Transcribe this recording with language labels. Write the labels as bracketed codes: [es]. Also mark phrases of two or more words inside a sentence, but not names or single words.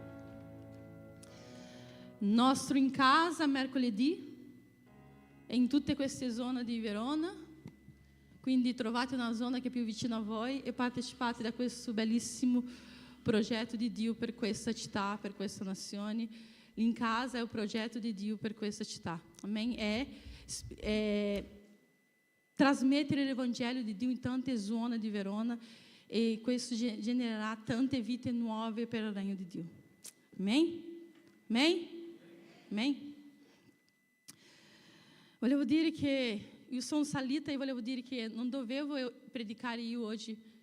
[it] Nostro in casa mercoledì e in tutte queste zone di Verona. Quindi trovate una zona che è più vicina a voi e partecipate da questo bellissimo progetto di Dio per questa città, per questa nazione. In casa è un progetto di Dio per questa città. Amém? É trasmettere l'Evangelho di Dio in tante zone di Verona e questo genererà tante vite nuove per il regno di Dio. [pt] Amém? Amém? Amém? [it] Volevo dire che io sono salita e volevo dire che non dovevo predicare io oggi.